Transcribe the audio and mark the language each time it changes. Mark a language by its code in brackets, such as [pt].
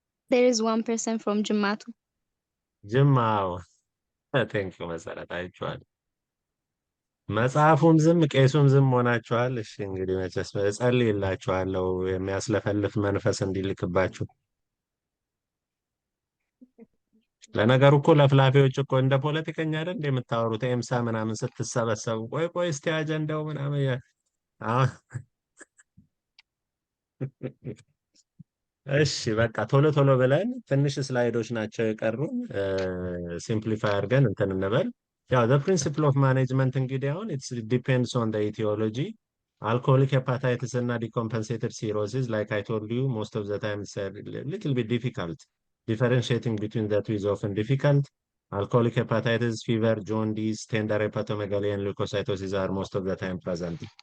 [en] There is one person from Jimatu. [am] ጅማው [en] ቴንክ ዩ [am] መሰረት አይቼዋለሁ። መጽሐፉም ዝም ቄሱም ዝም ሆናችኋል። እሺ እንግዲህ መቼስ እጸልይላችኋለሁ የሚያስለፈልፍ መንፈስ እንዲልክባችሁ። ለነገሩ እኮ ለፍላፊዎች እኮ እንደ ፖለቲከኛ አይደል እንደምታወሩት ኤምሳ ምናምን ስትሰበሰቡ ቆይ ቆይ እስቲ አጀንዳው ምናምን እሺ በቃ ቶሎ ቶሎ ብለን ትንሽ ስላይዶች ናቸው የቀሩን። ሲምፕሊፋይ አድርገን እንትን እንበል። ያው [en] the principle of management [am] እንግዲህ አሁን [en] it depends on the etiology. Alcoholic hepatitis እና decompensated cirrhosis, like I told you, most of the time it's a little bit difficult. Differentiating between the two is often difficult. Alcoholic hepatitis, fever, jaundice, tender hepatomegaly, and leukocytosis are most of the time present.